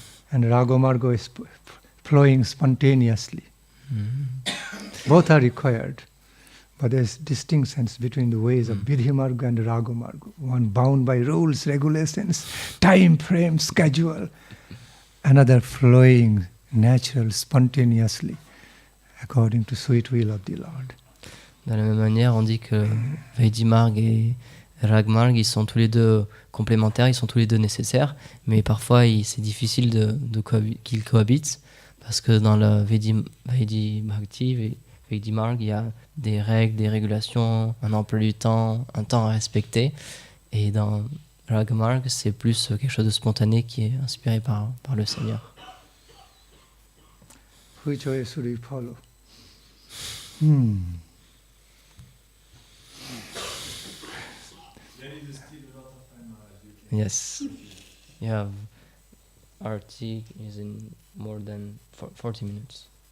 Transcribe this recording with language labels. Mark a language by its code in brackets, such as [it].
[en] And Raga Marga is flowing spontaneously. Both are required. But there's distinctions between the ways of Vidhi Marga and Raga Marga. One bound by rules, regulations, time frame, schedule. Another flowing, natural, spontaneously, according to sweet will of the Lord. [fr] De la même manière, on dit que Vaidhi Marg et Rag Marg, ils sont tous les deux complémentaires, ils sont tous les deux nécessaires, mais parfois c'est difficile qu'ils cohabitent, parce que dans le Vaidhi Bhakti, Vaidhi Marg, il y a des règles, des régulations, un emploi du temps, un temps à respecter, et dans Rag Marg, c'est plus quelque chose de spontané qui est inspiré par le Seigneur. [en] Which way should we follow? Yes. Yeah. Arti is in more than 40 minutes.